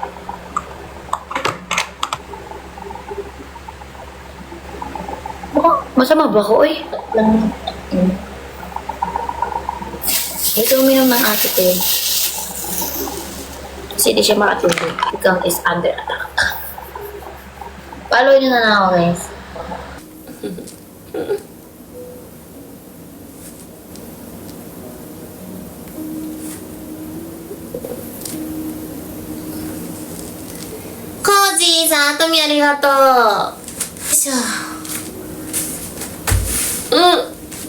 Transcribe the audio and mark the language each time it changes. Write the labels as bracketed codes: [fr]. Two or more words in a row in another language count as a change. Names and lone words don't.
[tl] Masama ba ako, oy? Lang. Ito uminom ng ate ko yun. Kasi di siya makatulog. Ikaw [en] is under attack. [tl] Follow nyo na lang ako, guys. [ja] Kojiさん、トミありがとう。よいしょ。うん。